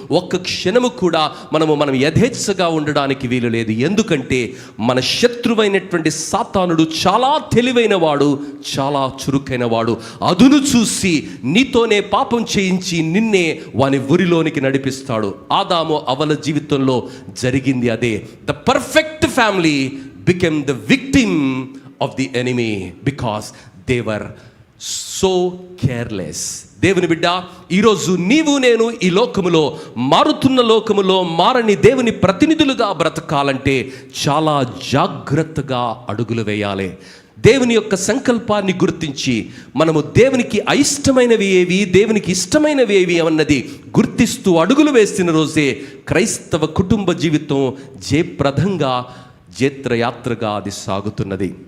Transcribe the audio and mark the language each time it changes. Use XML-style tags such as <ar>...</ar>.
<te>ఒక్క క్షణము కూడా మనం యథేచ్ఛగా ఉండడానికి వీలులేదు. ఎందుకంటే మన శత్రువైనటువంటి సాతానుడు చాలా తెలివైన వాడు, చాలా చురుకైన వాడు. అదును చూసి నీతోనే పాపం చేయించి నిన్నే వాని ఉరిలోనికి నడిపిస్తాడు. ఆదాము అవల జీవితంలో జరిగింది అదే.</te> <en>The perfect family became the victim of the enemy because they were so careless.</en> <te>దేవుని బిడ్డ, ఈరోజు నీవు నేను ఈ లోకములో, మారుతున్న లోకములో మారని దేవుని ప్రతినిధులుగా బ్రతకాలంటే చాలా జాగ్రత్తగా అడుగులు వేయాలి. దేవుని యొక్క సంకల్పాన్ని గుర్తించి మనము దేవునికి అయిష్టమైనవి ఏవి, దేవునికి ఇష్టమైనవి ఏవి అన్నది గుర్తిస్తూ అడుగులు వేసిన రోజే క్రైస్తవ కుటుంబ జీవితం జయప్రదంగా, జేత్రయాత్రగా అది సాగుతున్నది.</te>